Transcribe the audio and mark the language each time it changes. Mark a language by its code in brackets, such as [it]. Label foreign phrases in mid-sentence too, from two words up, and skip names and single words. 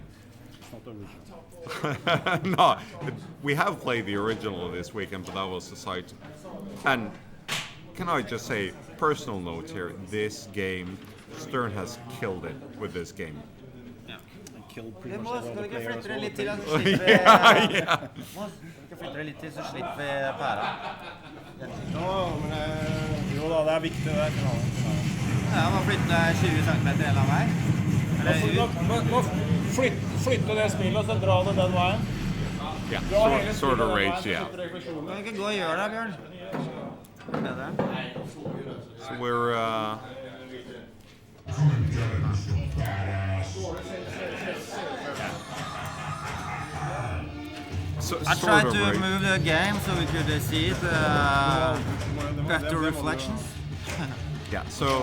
[en] It's not original. No, we have played the original this weekend, but that was the site. And can I just say, personal note here, this game, Stern has killed it with this game. Killed pretty much all the [no] Skal du ikke [en] players. [no] flytte deg litt til, [en] Yeah, [no] så slipper vi... [en] yeah. [no] Skal du ikke flytte deg litt til, så slipper vi pæra? Jo da, det er viktig det der. Ja, man flytter 20 cm en eller annen vei. Må flytte det spillet, og så dra det den veien. [en] Yeah, sort of rage, yeah. [no] Du kan ikke gå og gjøre det, Bjørn. Det er det. [en] So we're I sort tried of to right. move the game so we could see it, better reflections. Yeah. So